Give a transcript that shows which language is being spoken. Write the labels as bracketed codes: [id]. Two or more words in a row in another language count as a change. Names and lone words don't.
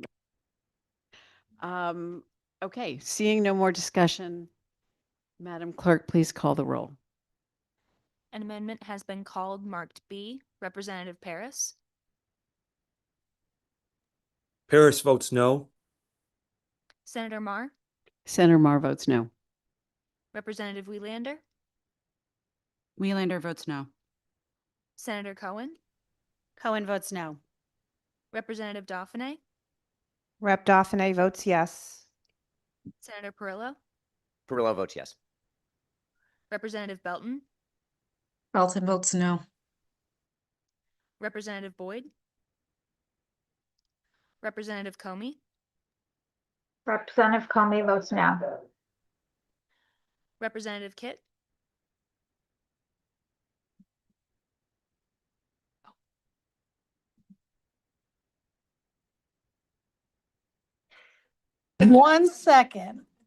[en] Okay, seeing no more discussion, Madam Clerk, please call the roll. An amendment has been called marked B. Representative Paris, Paris votes no. Senator Marr, Senator Marr votes no. Representative Wiellander, Wiellander votes no. Senator Cohen, Cohen votes no. Representative Dauphiné, Rep. Dauphiné votes yes. Senator Perillo, Perillo votes yes. Representative Belton, Belton votes no. Representative Boyd, Representative Comey, Representative Comey votes no. Representative Kitt, One second.